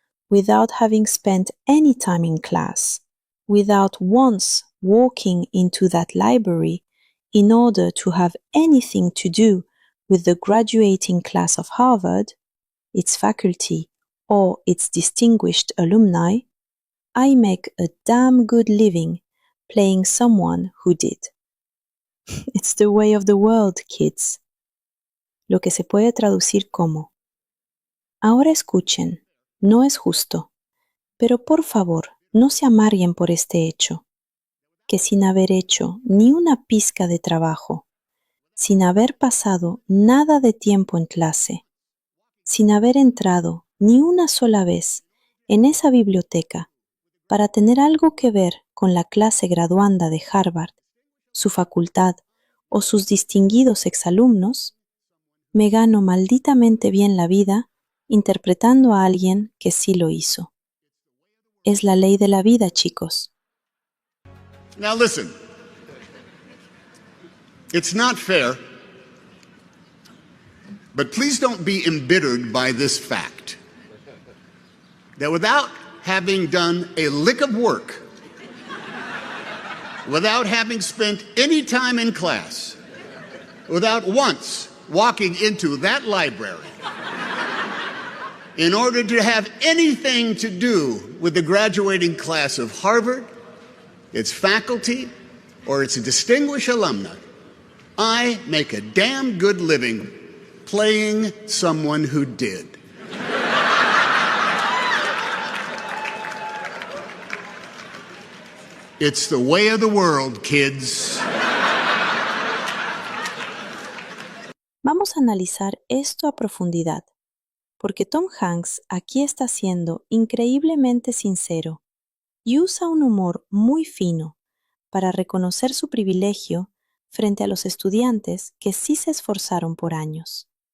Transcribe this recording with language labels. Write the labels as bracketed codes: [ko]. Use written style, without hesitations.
[en] without having spent any time in class, without once walking into that library in order to have anything to do with the graduating class of Harvard, its faculty, or its distinguished alumni, I make a damn good living playing someone who did." It's the way of the world, kids. [es] Lo que se puede traducir como: ahora escuchen, no es justo, pero por favor, no se amarguen por este hecho, que sin haber hecho ni una pizca de trabajo, sin haber pasado nada de tiempo en clase, sin haber entrado ni una sola vez en esa biblioteca para tener algo que ver con la clase graduanda de Harvard, su facultad o sus distinguidos exalumnos, me gano malditamente bien la vida interpretando a alguien que sí lo hizo. Es la ley de la vida, chicos. [en] Now listen, it's not fair, but please don't be embittered by this fact, that without having done a lick of work, without having spent any time in class, without once walking into that library, in order to have anything to do with the graduating class of Harvard, its faculty, or its distinguished alumni, I make a damn good living playing someone who did. It's the way of the world, kids. [es] Vamos a analizar esto a profundidad, porque Tom Hanks aquí está siendo increíblemente sincero y usa un humor muy fino para reconocer su privilegio frente a los estudiantes que sí se esforzaron por años.